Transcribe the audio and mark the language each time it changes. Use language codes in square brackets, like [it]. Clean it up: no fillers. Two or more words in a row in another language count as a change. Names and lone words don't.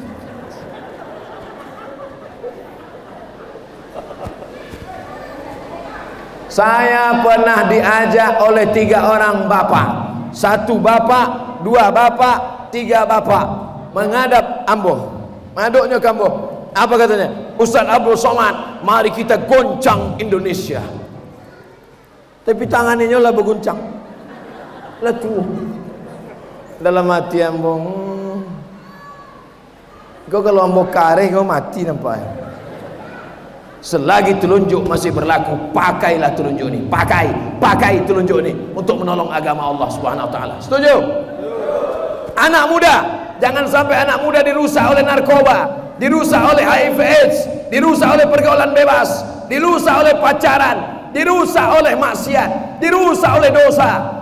[id] Saya pernah diajak oleh 3 orang bapak. 1 bapak, 2 bapak, 3 bapak menghadap ambo. Maduknya ke ambo. Apa katanya? Ustaz Abdul Somad, mari kita goncang Indonesia. Tapi tangannya lah berguncang. Lah tuh. [min] Dalam hati ambo, kau kalau ambo kare kau mati nampaknya. [id] Selagi telunjuk masih berlaku, pakailah telunjuk ini. Pakai telunjuk ini untuk menolong agama Allah [ar] سبحانه وتعالى. [id] Setuju? Anak muda, jangan sampai anak muda dirusak oleh narkoba, dirusak oleh HIV AIDS, dirusak oleh pergaulan bebas, dirusak oleh pacaran, dirusak oleh maksiat, dirusak oleh dosa.